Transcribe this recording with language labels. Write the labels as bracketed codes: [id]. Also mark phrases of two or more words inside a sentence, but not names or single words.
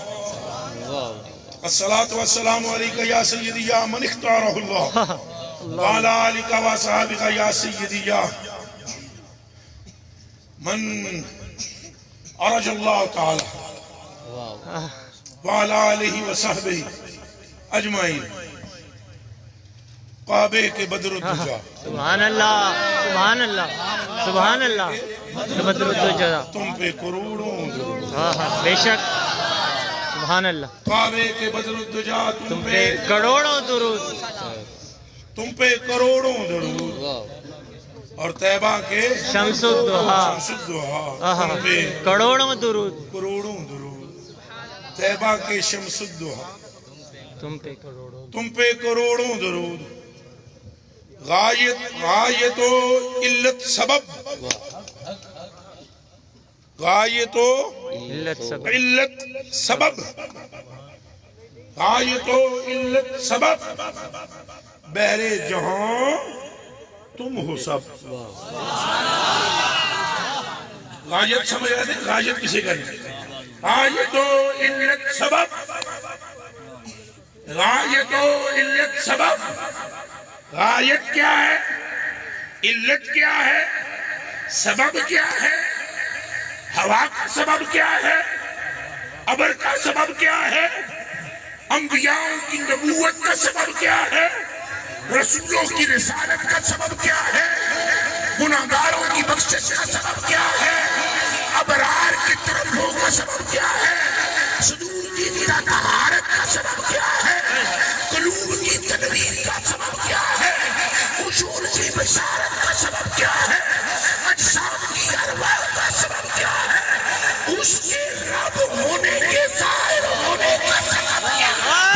[ar] الصلاة والسلام عليك يا سيدي يا من اختاره الله وعلى آلك وأصحابك يا سيدي يا من أرجى الله تعالى وعلى آله وصحبه أجمعين. [ur] کعبے کے [ar] بدر الدجا. سبحان اللہ سبحان اللہ سبحان اللہ. بدر الدجا [ur] تم پہ کروڑوں درود. بے شک. [ar] سبحان اللہ. [ur] کعبے کے [ar] بدر الدجا [ur] تم پہ کروڑوں درود. تم پہ کروڑوں درود. اور طیبہ کے [ar] شمس الدحا [ur] تم پہ کروڑوں درود. کروڑوں درود. طیبہ کے [ar] شمس الدحا [ur] تم پہ کروڑوں. تم پہ کروڑوں درود. غایت و علت سبب غایت و علت سبب علت سبب غایت و علت سبب بحر جہاں تم ہو سب. غایت سمجھ رہے تھے. غایت کسے کریں. غایت و علت سبب غایت و علت سبب. غایت کیا ہے, علت کیا ہے, سبب کیا ہے, ہوا کا سبب کیا ہے, ابر کا سبب کیا ہے, انبیاء کی نبوت کا سبب کیا ہے, رسولوں کی رسالت کا سبب کیا ہے, گناہگاروں کی بخشش کا سبب کیا ہے, ابرار کی طرفوں کا سبب کیا ہے, صدور کی طہارت کا سبب کیا ہے, قلوب کی تنویر کا سبب کیا ہے, اصول کی بشارت کا سبب کیا ہے, اجسام کی ارواح کا سبب کیا ہے, اس کے رب ہونے کے ظاہر ہونے کا سبب کیا ہے.